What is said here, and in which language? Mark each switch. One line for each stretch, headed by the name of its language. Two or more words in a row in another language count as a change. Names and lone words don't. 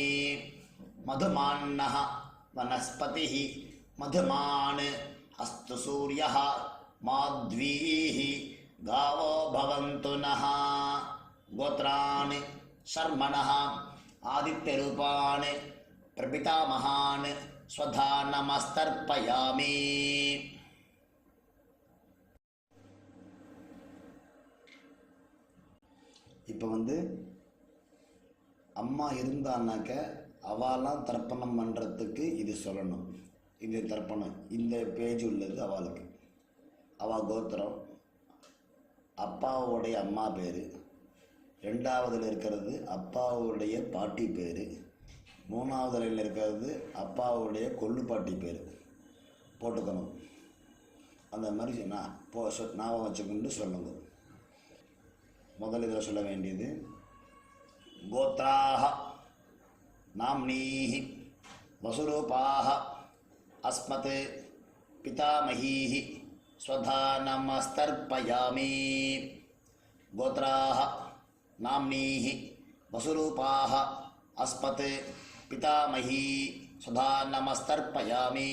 Sanskrit: मधुमान्नः वनस्पतिः मधुमान् अस्तु सूर्यः माध्वीः गावो भवन्तु नः. गोत्रान् शर्मणः आदित्यरूपान् प्रपितामहान् स्वधा नमस्तर्पयामि.
Tamil: இப்போ அம்மா இருந்தான்னாக்க அவெல்லாம் தர்ப்பணம் பண்ணுறதுக்கு இது சொல்லணும். இது தர்ப்பணம், இந்த பேஜ் உள்ளது அவளுக்கு. அவள் கோத்திரம், அப்பாவுடைய அம்மா பேர், 2வதுல இருக்கிறது அப்பாவுடைய பாட்டி பேர், 3வதுல இருக்கிறது அப்பாவுடைய கொள்ளு பாட்டி பேர் போட்டுக்கணும். அந்த மாதிரி ஞாபகம் வச்சுக்கொண்டு சொல்லுங்க. முதல் இதில் சொல்ல வேண்டியது
Sanskrit: கோத்ராः नाम्नीः वसुरूपाः अस्मत् पितामहीः स्वधा नमस्तर्पयामि. गोत्राः नाम्नीः वसुरूपाः अस्मत् पितामही स्वधा नमस्तर्पयामि.